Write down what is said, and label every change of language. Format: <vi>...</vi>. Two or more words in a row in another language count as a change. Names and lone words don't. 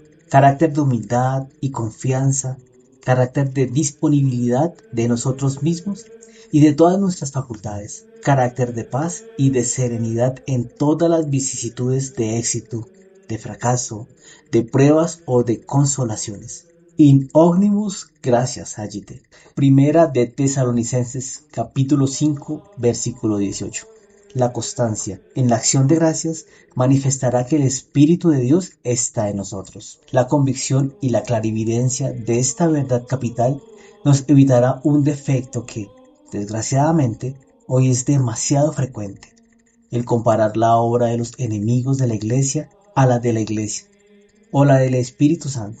<es>Carácter de humildad y confianza, carácter de disponibilidad de nosotros mismos y de todas nuestras facultades, carácter de paz y de serenidad en todas las vicisitudes de éxito, de fracaso, de pruebas o de consolaciones.</es> <la>In omnibus gratias agite.</la> <es>Primera de Tesalonicenses capítulo 5 versículo 18. La constancia en la acción de gracias manifestará que el Espíritu de Dios está en nosotros. La convicción y la clarividencia de esta verdad capital nos evitará un defecto que, Desgraciadamente, hoy es demasiado frecuente el comparar la obra de los enemigos de la Iglesia a la de la Iglesia o la del Espíritu Santo.</es>